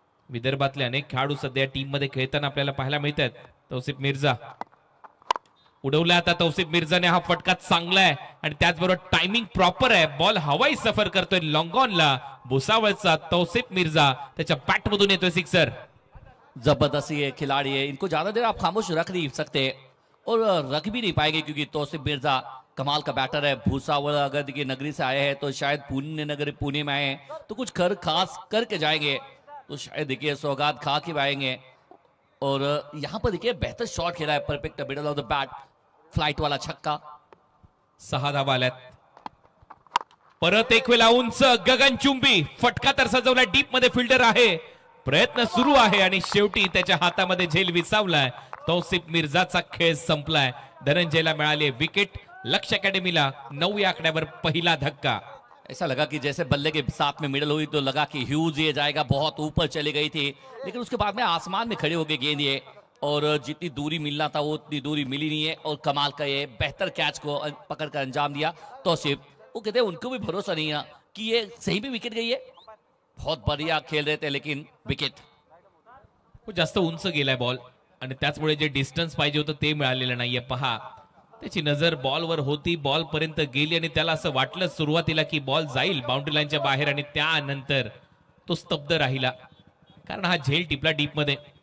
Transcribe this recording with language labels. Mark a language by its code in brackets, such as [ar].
[mr] विदर्भातले अनेक खेळाडू सध्या टीम मध्ये खेळताना आपल्याला पाहायला मिळतात. तौसिफ मिर्जा उडवला. आता तौसिफ मिर्जाने हा फटका चांगला आहे आणि त्याचबरोबर टायमिंग प्रॉपर आहे. बॉल हवाई सफर करतोय लॉंग ऑनला. भुसावळचा तौसिफ मिर्जा त्याच्या बॅट मधून येतोय सिक्सर. [hi] जबरदस्त ये खिलाड़ी है, इनको ज्यादा देर आप खामोश रख नहीं सकते और रख भी नहीं पाएंगे क्योंकि तौसिफ मिर्जा कमाल का बैटर है. भूसावल अगर देखिए नगरी से आए हैं तो शायद पुणे में आए हैं तो कुछ खास करके जाएंगे, तो शायद देखिए सौगात खा के आएंगे. और यहाँ पर देखिए बेहतर शॉट खेला है, perfect middle of the bat, flight वाला छक्का. [mr] 6 धावा आल्यात. परत एक वेळा उंच गगनचुंबी फटका तर सजवला. डीप मध्ये फिल्डर आहे, प्रयत्न सुरू आहे आणि शेवटी त्याच्या हातामध्ये झेल विसावलाय. तौसिफ मिर्जाचा खेळ संपलाय. धनंजयला मिळाली विकेट. लक्ष अकॅडमीला 9 या आकड्यावर पहिला धक्का. [hi] ऐसा लगा कि जैसे बल्ले के साथ में मिडल हुई तो लगा कि ह्यूज ये जाएगा, बहुत ऊपर चली गई थी, लेकिन उसके बाद में आसमान में खड़े हो गए गेंद ये, और जितनी दूरी मिलना था वो उतनी दूरी मिली नहीं है. और कमाल का ये बेहतर कैच को पकड़ कर अंजाम दिया तौसिफ. वो कहते हैं उनको भी भरोसा नहीं है कि ये सही भी विकेट गई है. बहुत बढ़िया खेल रहे थे लेकिन विकेट. [mr] वो जास्त उंच गेलाय बॉल आणि त्याचमुळे जे डिस्टन्स पाहिजे होतं ते मिळालेलं नाहीये. पहा त्याची नजर बॉलवर होती, बॉल पर्यंत गेली आणि त्याला असं वाटलं सुरुवातीला की बॉल जाईल बाउंड्री लाईनच्या बाहेर आणि त्यानंतर तो स्तब्ध राहिला कारण हा झेल टिपला डीप मध्ये.